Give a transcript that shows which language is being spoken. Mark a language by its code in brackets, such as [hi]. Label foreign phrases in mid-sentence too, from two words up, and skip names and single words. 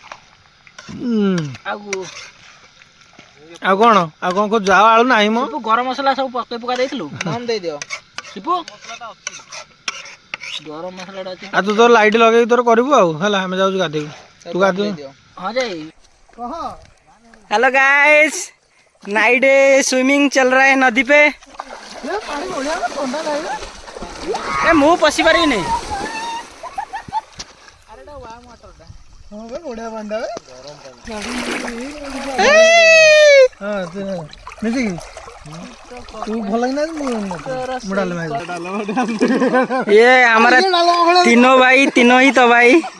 [or] ଆଉ କ'ଣ ଯାଅ ଆଳୁ ନାହିଁ ମ। ଗରମ ମସଲା ସବୁ ପକେଇ ପକା ଦେଇଥିଲୁ, କମ୍ ଦେଇଦିଅ ଶିପୁ। ଗରମ ମସଲାଟା ଅଛି। ଆଉ ତୁ ତୋର ଲାଇଟ୍ ଲଗେଇକି ତୋର କରିବୁ ଆଉ ହେଲା। ଆମେ ଯାଉଛୁ ଗାଧେଇବୁ, ତୁ ଗାଧେଇବୁ। ହଁ ଯାଇ [en] hello guys, night swimming [hi] चल रहा है नदी पे। [or] ଏ ମୁଁ ପଶି ପାରି ନାହିଁ। [hi] ये हमारा तीनों भाई, तीनों ही तो भाई।